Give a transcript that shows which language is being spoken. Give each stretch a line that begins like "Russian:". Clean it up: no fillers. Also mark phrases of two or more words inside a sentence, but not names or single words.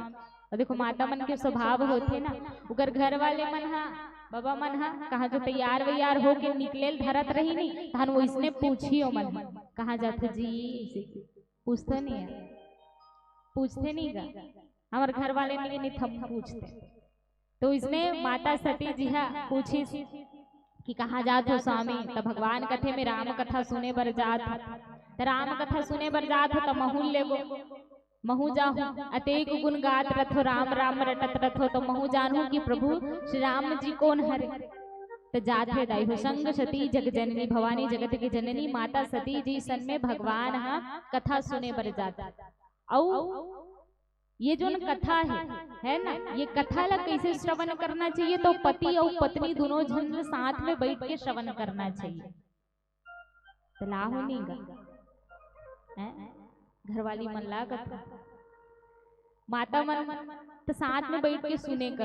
Chhattisgarhi: और देखो माता मन के स्वभाव होते ना, उगर घर वाले मन हा बाबा मन हा कहाँ जो तैयार वैयार हो के निकले धरत रही नहीं, तहन वो इसने पूछियो मन कहाँ जाते जी, पूछते नहीं है, पूछते नहीं का हमारे घर वाले नहीं थम पूछते। तो इसने माता सती जी हा पूछी कि कहाँ जात हो स्वामी। तब भगवान कथे में राम कथा सुने बर जात, तो राम कथा सुने बर जात हो तो महू लेगो, महू जाहू अतेक गुण गात रथो, राम राम रटत रथो, तो महू जानू कि प्रभु श्री राम जी कौन हरे। तो जाते दाई हो संग सती जग जननी, भवानी जगत की जननी माता सती जी सन में भगवान हा कथा सुने बर जाता। और ये जो कथा है ना, ये कथा ला कैसे श्रवण करना चाहिए? तो पति और पत्नी दोनों जन साथ में बैठ के श्रवण करना चाहिए। तो लाहो नहीं गा घरवाली मन ला कथा माता मन तो साथ में बैठ के सुने करो।